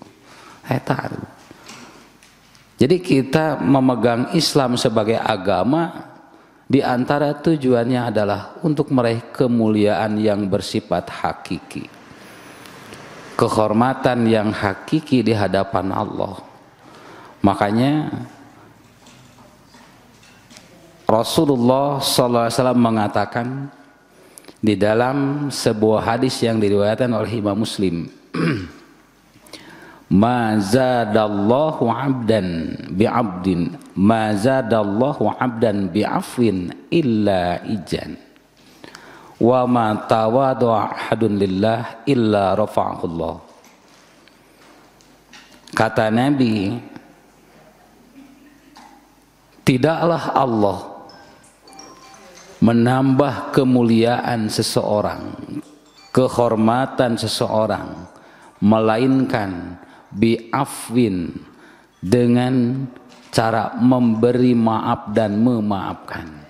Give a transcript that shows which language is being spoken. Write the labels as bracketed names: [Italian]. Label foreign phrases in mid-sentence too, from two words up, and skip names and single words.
[Indonesian] Jadi kita memegang Islam sebagai agama, di antara tujuannya adalah untuk meraih kemuliaan yang bersifat hakiki, kehormatan yang hakiki di hadapan Allah. Makanya Rasulullah SAW mengatakan di dalam sebuah hadis yang diriwayatkan oleh Imam Muslim, [Arabic] ما زاد الله عبدا بعبد ما زاد الله عبدا بعفو إلا عزا وما تواضع أحد لله إلا رفعه الله. [Indonesian] Kata Nabi, tidaklah Allah menambah kemuliaan seseorang, kehormatan seseorang, melainkan bi'afwin, dengan cara memberi maaf dan memaafkan.